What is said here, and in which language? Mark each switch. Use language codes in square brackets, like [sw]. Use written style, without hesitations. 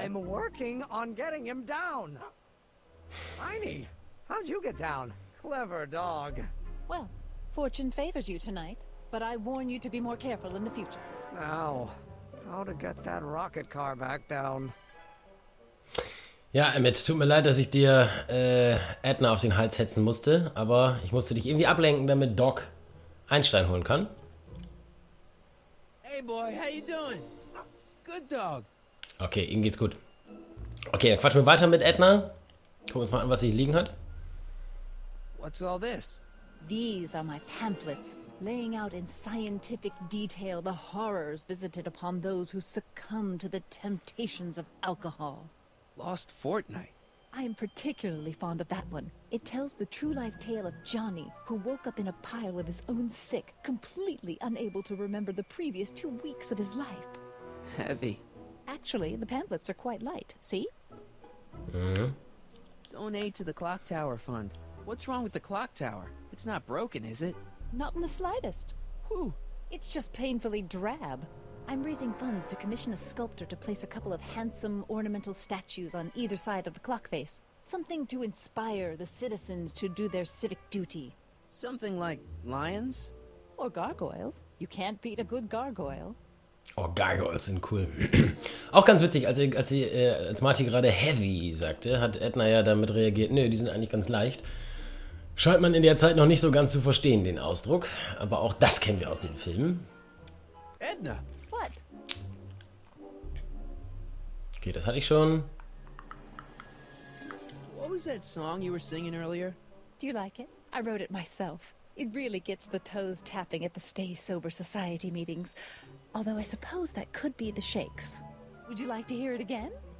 [en] I'm working on getting him down. Tiny, how'd you get down? Clever dog. Well, fortune favors you tonight, but I warn you to be more careful in the future. Now, how to get that rocket car back down? [de] Ja, Emmett, tut mir leid, dass ich dir Edna auf den Hals hetzen musste, aber ich musste dich irgendwie ablenken, damit Doc Einstein holen kann. [en] Hey boy, how you doing? Good dog. [de] Okay, ihm geht's gut. Okay, dann quatschen wir weiter mit Edna. Gucken wir uns mal an, was sie hier liegen hat. [en] What's all this? These are my pamphlets, laying out in scientific detail the horrors visited upon those who succumb to the temptations of alcohol. Lost fortnight. I am particularly fond of that one. It tells the true life tale of Johnny, who woke up in a pile of his own sick, completely unable to remember the previous 2 weeks of his life. Heavy. Actually, the pamphlets are quite light, see? Donate to the Clock Tower Fund. What's wrong with the clock tower? It's not broken, is it? Not in the slightest. Whew. It's just painfully drab. I'm raising funds to commission a sculptor to place a couple of handsome ornamental statues on either side of the clock face. Something to inspire the citizens to do their civic duty. Something like lions? Or gargoyles. You can't beat a good gargoyle. [de] Oh, Gargoyles sind cool. Auch ganz witzig, als Marty gerade Heavy sagte, hat Edna ja damit reagiert, nö, die sind eigentlich ganz leicht. Scheint man in der Zeit noch nicht so ganz zu verstehen, den Ausdruck. Aber auch das kennen wir aus den Filmen. [en] Edna! What? [de] Okay, das hatte ich schon. [en] What was that song you were singing earlier? Do you like it? I wrote it myself. It really gets the toes tapping at the Stay Sober Society meetings. Although I suppose that could be the Shakes. Would you like to hear it again?